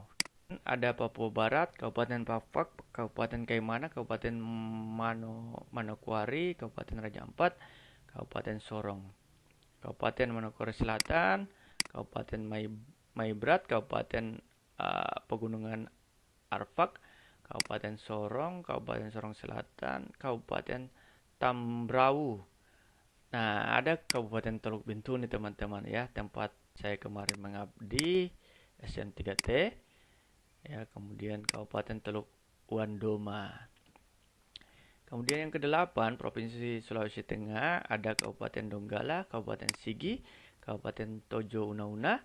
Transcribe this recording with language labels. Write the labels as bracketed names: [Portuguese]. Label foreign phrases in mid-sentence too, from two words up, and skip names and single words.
[Indonesian] Ada Papua Barat, Kabupaten Pafak, Kabupaten Kaimana, Kabupaten Manokwari, Kabupaten Raja Ampat, Kabupaten Sorong, Kabupaten Manokwari Selatan, Kabupaten Maibrat, Kabupaten Pegunungan Arfak, Kabupaten Sorong, Kabupaten Sorong Selatan, Kabupaten Tambrau. Nah, ada Kabupaten Teluk Bintuni teman-teman ya, tempat saya kemarin mengabdi SN3T. Ya, kemudian Kabupaten Teluk Wandoma. Kemudian yang kedelapan, Provinsi Sulawesi Tengah, ada Kabupaten Donggala, Kabupaten Sigi, Kabupaten Tojo Una-Una.